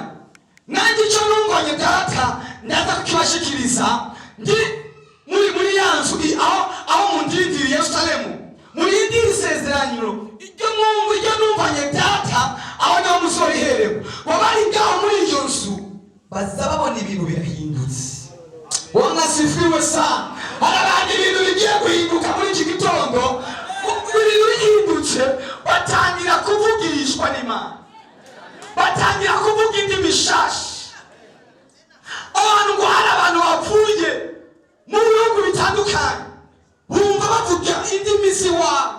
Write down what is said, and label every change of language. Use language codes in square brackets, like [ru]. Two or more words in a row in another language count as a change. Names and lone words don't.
[rn] Nanjye ico numvanye Data ndaza kukibashikiriza ndi muri yanzu aho mundindiriye Yerusalemu, murindira isezerano iryo numvanye Data aho niho muzoriherewe. Wabari ngaho muri iyo nzu baza babona ibintu birahindutse. [sw] Bwana asifiwe sana. [rn] Harabandi ibintu bigiye guhinduka muri iki gitondo. Ibintu bihindutse, batangira kuvugishwa n'Imana, batangira kuvuga indimi nshasha. Abantu ngo hari abantu bapfuye mu bihugu bitandukanye bumva bavuga indimi z'iwabo.